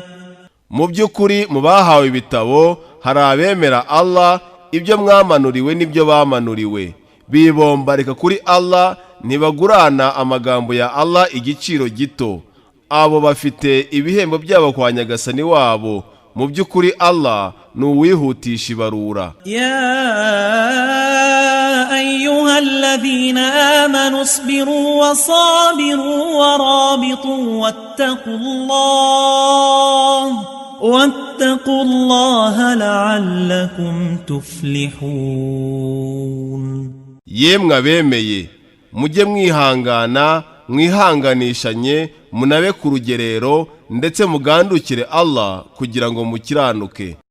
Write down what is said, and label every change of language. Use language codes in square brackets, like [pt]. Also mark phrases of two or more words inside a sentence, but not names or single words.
[rw] Mu by'ukuri mu bahawe ibitabo hari abemera Allah, ibyo mwamanuriwe n'ibyo bamanuriwe, bibombarika kuri Allah, ntibagurana amagambo ya Allah igiciro gito. Abo bafite ibihembo byabo kwa Nyagasani wabo, mu by'ukuri Allah ni uwihutisha ibarura. [ar] يا أيها الذين آمنوا اصبروا وصابروا ورابطوا واتقوا الله لعلكم تفلحون. [rw] Yemwe abemeye, mujye mwihangana, mwihanganishanye, munabe ku rugerero, ndetse mugandukire Allah kugira ngo mukiranuke.